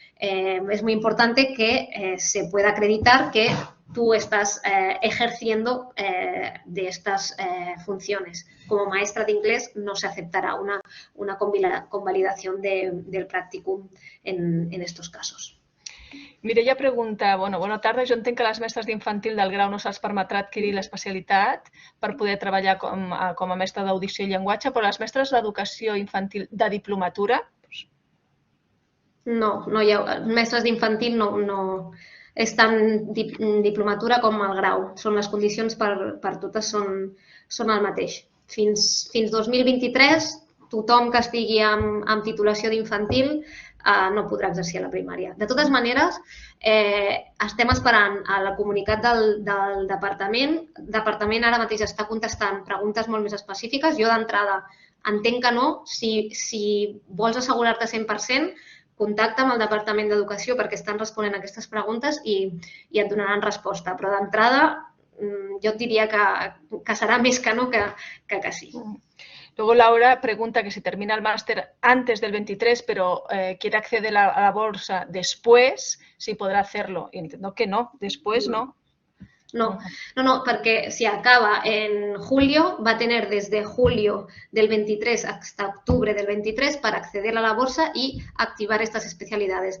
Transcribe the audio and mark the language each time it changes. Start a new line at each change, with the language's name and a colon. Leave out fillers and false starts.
Spanish: Es muy importante que se pueda acreditar que tú estás ejerciendo de estas funciones. Como maestra de inglés no se aceptará una convalidación del practicum en estos casos.
Catalan: Mireia pregunta, bona tarda, jo entenc que les mestres d'infantil del grau no se'ls permetrà adquirir l'especialitat per poder treballar com a mestra d'audició i llenguatge, però les mestres d'educació infantil de diplomatura... No hi ha... Mestres d'infantil no és tant diplomatura com el grau. Són les condicions per totes són el mateix. Fins 2023, tothom que estigui amb titulació d'infantil no podrà exercir a la primària. De totes maneres, estem esperant a la comunicat del departament. El departament ara mateix està contestant preguntes molt més específiques. Jo d'entrada entenc que no. Si vols assegurar-te 100%, contacta amb el Departament d'Educació perquè estan responent a aquestes preguntes i et donaran resposta. Però d'entrada jo et diria que serà més que no que sí.
Spanish: Luego Laura pregunta que si termina el máster antes del 23, pero quiere acceder a la bolsa después, si podrá hacerlo. Y entiendo que no, después no. No, porque si acaba en julio, va a tener desde julio del 23 hasta octubre del 23 para acceder a la bolsa y activar estas especialidades.